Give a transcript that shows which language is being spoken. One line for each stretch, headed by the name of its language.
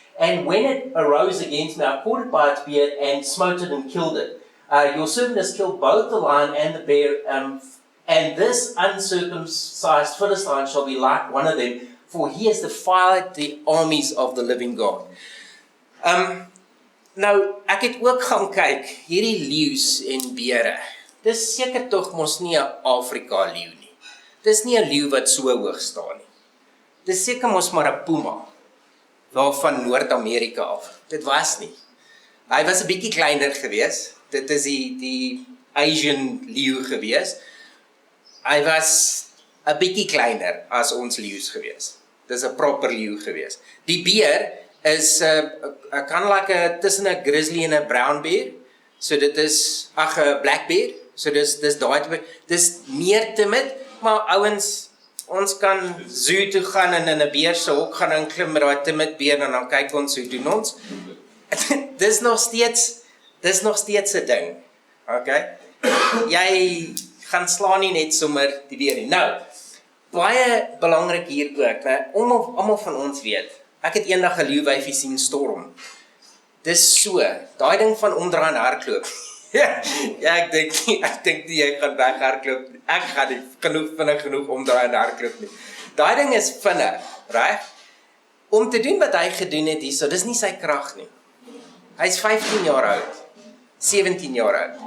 English: And when it arose against me, I caught it by its beard and smote it and killed it. Your servant has killed both the lion and the bear, and this uncircumcised Philistine shall be like one of them, for he has defied the armies of the living God.
Afrikaans: Nou, ek het ook gaan kyk, hierdie leeu's en beere, dis seker tog mos nie 'n Afrika leeu nie. Dis nie 'n leeu wat so hoog staan nie. Dis seker mos maar 'n puma. Daar van Noord-Amerika af. Dit was nie. Hy was 'n bietjie kleiner gewees. Dit is die Asian leeu gewees. Hy was 'n bietjie kleiner as ons leeu's gewees. Dis 'n proper leeu gewees. Die beer is kan like tussen 'n grizzly en 'n brown bear. So dit is 'n black bear. So dis daai tipe. Dis meer timid, maar ouens, ons kan zoo toe gaan en in 'n beer se hok gaan inklim met daai timid beer en dan kyk ons hoe doen ons. Dis nog steeds 'n ding. Okay? Jy gaan slaan nie net sommer die beer nie. Nou, baie belangrik hier ook, almal van ons weet, ek het eendag 'n leeuwyfie sien storm. Dis so, daai ding van omdraai en hardloop. Ja, ek dink nie jy gaan weghardloop. Ek gaan nie vinnig genoeg omdraai en hardloop nie. Daai ding is vinnig, reg? Om te doen wat hy gedoen het hierso, dis nie sy krag nie. Hy's 15 jaar oud, 17 jaar oud.